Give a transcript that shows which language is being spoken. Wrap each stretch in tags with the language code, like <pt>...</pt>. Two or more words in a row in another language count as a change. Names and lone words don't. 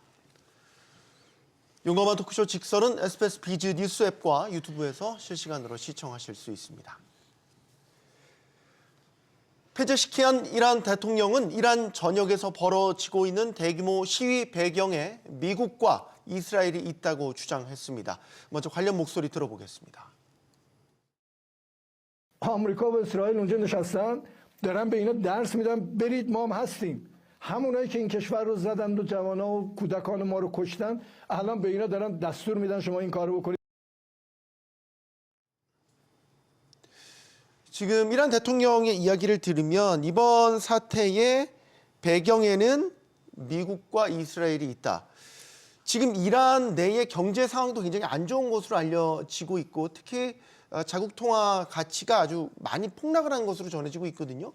<ko>용감한 토크쇼 직설은 SBS 비즈 뉴스 앱과 유튜브에서 실시간으로 시청하실 수 있습니다. 페제시키안 이란 대통령은 이란 전역에서 벌어지고 있는 대규모 시위 배경에 미국과 이스라엘이 있다고 주장했습니다. 먼저 관련 목소리 들어보겠습니다.</ko> <fa>آمریکا و اسرائیل اونجا نشستن دارن به اینا درس میدن برید ما هم هستیم همونایی که این کشور رو زدند و جوانا و کودکان ما رو کشتن الان به اینا دارن دستور میدن شما این کارو بکنید.</fa> <ko>지금 이란 대통령의 이야기를 들으면 이번 사태의 배경에는 미국과 이스라엘이 있다. 지금 이란 내의 경제 상황도 굉장히 안 좋은 것으로 알려지고 있고 특히 자국 통화 가치가 아주 많이 폭락을 한 것으로 전해지고 있거든요.</ko>